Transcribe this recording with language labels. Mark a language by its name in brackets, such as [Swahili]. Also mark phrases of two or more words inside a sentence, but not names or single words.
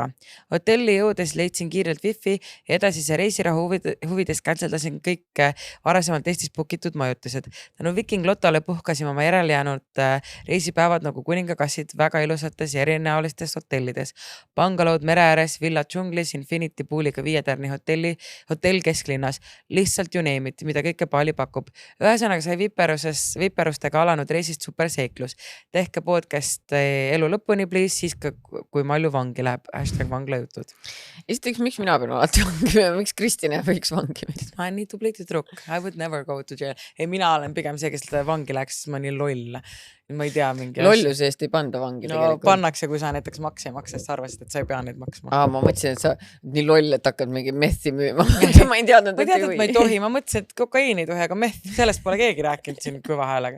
[Estonian] Hotelli jõudes leidsin kiirelt wifi ja edasise reisirahu huvides canceldasin kõik varasemalt Eestis bookitud majutused. Tänu Viking Lotole puhkasime oma järele jäänud reisipäevad nagu kuningakassid väga ilusates ja erinäolistes hotellides. Bangalood mere ääres, villa džunglis, Infinity Pooliga 5-tärni hotell kesklinnas. Lihtsalt [English] you name it, [Estonian] mida kõike Bali pakub. Ühesõnaga sai viperustega alanud reisist super seiklus. Tehke podcast elu lõpuni, please, siis kui Malju vangi läheb. #vanglajutud. Esiteks, miks mina pean alati vangi minema? Miks Kristine võiks vangi minna? Ma olen nii tubli tüdruk. [English] I would never go to jail. [Estonian] Ei, mina olen pigem see, kes vangi läheks, sest ma nii loll. Ma ei tea mingi Lolluse eest ei panda vangi tegelikult. Pannakse, kui sa näiteks makse ei maksa, sest arvasid, et sa ei pea neid maksma. Ma mõtlesin, et sa nii loll, et hakkad mingi meth'i müüma. Ma ei teadnud, et ma ei tohi. Ma mõtlesin, et kokaiini ei tohi, aga sellest pole keegi rääkinud siin kõva häälega.